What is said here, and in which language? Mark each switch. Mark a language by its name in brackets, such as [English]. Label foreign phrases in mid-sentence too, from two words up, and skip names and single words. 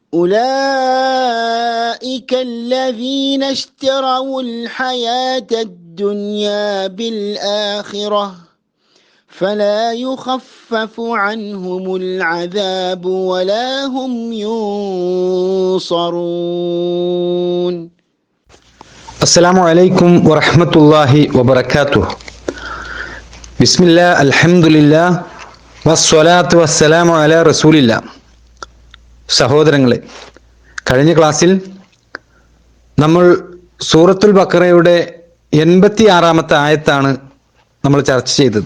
[Arabic] أولئك الذين اشتروا الحياة الدنيا بالآخرة فلا يخفف عنهم العذاب ولا هم ينصرون. السلام عليكم ورحمة الله وبركاته. بسم الله الحمد لله والصلاة والسلام على رسول الله. [Malayalam] സഹോദരങ്ങളെ, കഴിഞ്ഞ ക്ലാസ്സിൽ നമ്മൾ സൂറത്തുൽ ബഖറയുടെ 86-ാമത്തെ ആയത്താണ് നമ്മൾ ചർച്ച ചെയ്തത്.